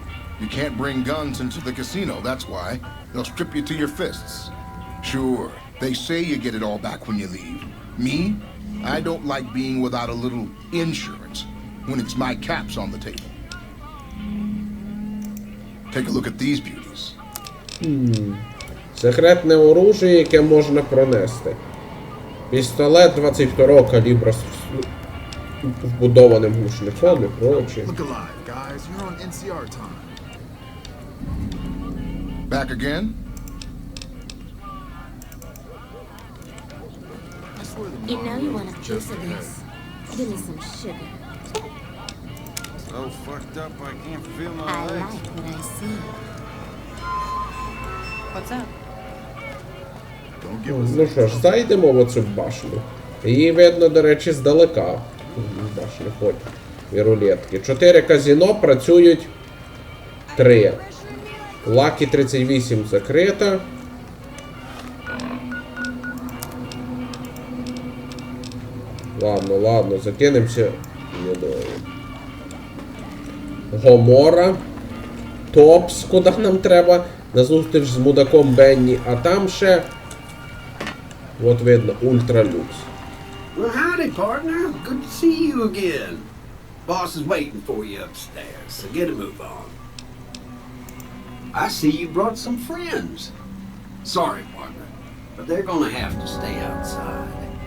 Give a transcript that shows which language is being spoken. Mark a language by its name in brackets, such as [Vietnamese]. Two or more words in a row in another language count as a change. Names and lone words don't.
[English] You can't bring guns into the casino, that's why. They'll strip you to your fists. Sure, they say you get it all back when you leave. Me? I don't like being without a little insurance when it's my caps on the table. Take a look at these beauties. [Ukrainian] Секретне оружие, яке можна пронести. Пістолет 22-го калібра з вбудованим глушником і прочее. [English] Look alive, guys. You're on NCR time. Back again? I swear the You know you want a Mario piece just of this. Give me some sugar. so fucked up I can't feel my I legs. like what I see. What's up? Don't give us [Ukrainian] Ну що ж, зайдемо в оцю башню. Її видно, до речі, здалека. Башню хоч і рулетки. 4 казино, працюють 3. Лакі 38 закрита. Ладно, закинемося водою. Гомора. Топс, куди нам треба. На зустріч з мудаком Бенні. А там ще... От видно, ультралюкс. [English] Well, howdy, partner. Good to see you again. Boss is waiting for you upstairs, so get a move on. I see you brought some friends. Sorry, partner, but they're gonna have to stay outside.